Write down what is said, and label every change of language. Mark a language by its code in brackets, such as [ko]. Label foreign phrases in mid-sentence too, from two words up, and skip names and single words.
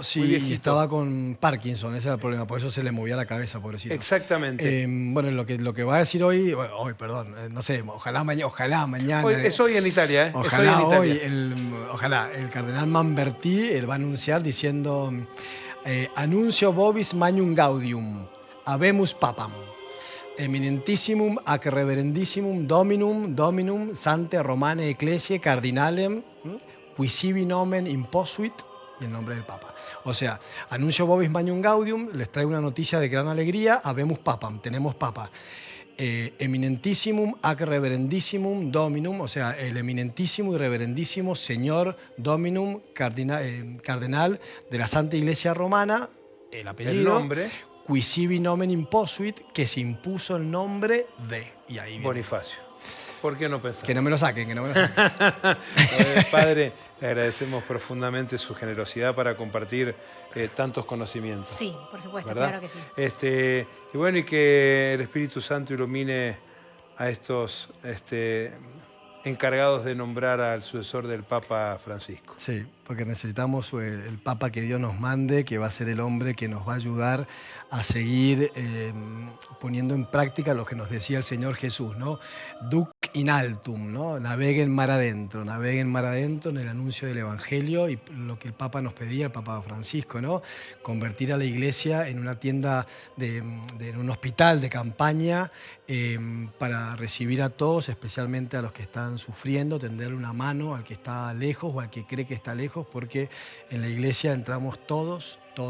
[es] sí, Muy y viejito. estaba con Parkinson, ese era el problema, por eso se le movía la cabeza, pobrecito. Exactamente. Bueno, lo que va a decir hoy, no sé, ojalá mañana. Es hoy en Italia, ¿eh? Ojalá Es hoy hoy, en Italia. ojalá el cardenal Manbertí él va a anunciar diciendo [la] Annuncio vobis magnum gaudium, habemus papam, eminentissimum ac reverendissimum dominum sante romane ecclesiae cardinalem qui sibi nomen imposuit, [es] y el nombre del Papa. O sea, [la] Annuncio vobis magnum gaudium, [es] les traigo una noticia de gran alegría, [la] habemus papam, [es] tenemos Papa. [la] Eminentissimum ac reverendissimum dominum, [es] o sea, el eminentísimo y reverendísimo señor dominum cardenal de la Santa Iglesia Romana, el apellido, El nombre. [la] qui sibi nomen imposuit, [es] que se impuso el nombre de, y ahí viene. Bonifacio. ¿Por qué no pensar? Que no me lo saquen. Padre, le agradecemos profundamente su generosidad para compartir tantos conocimientos. Sí, por supuesto, ¿verdad? claro que sí. Y bueno, y que el Espíritu Santo ilumine a estos encargados de nombrar al sucesor del Papa Francisco. Sí, porque necesitamos el Papa que Dios nos mande, que va a ser el hombre que nos va a ayudar a seguir poniendo en práctica lo que nos decía el Señor Jesús, ¿no? [la] Duc in altum, [es] ¿no? Naveguen mar adentro en el anuncio del Evangelio y lo que el Papa nos pedía, el Papa Francisco, ¿no? Convertir a la iglesia en una tienda, en un hospital de campaña para recibir a todos, especialmente a los que están sufriendo, tenderle una mano al que está lejos o al que cree que está lejos, porque en la iglesia entramos todos.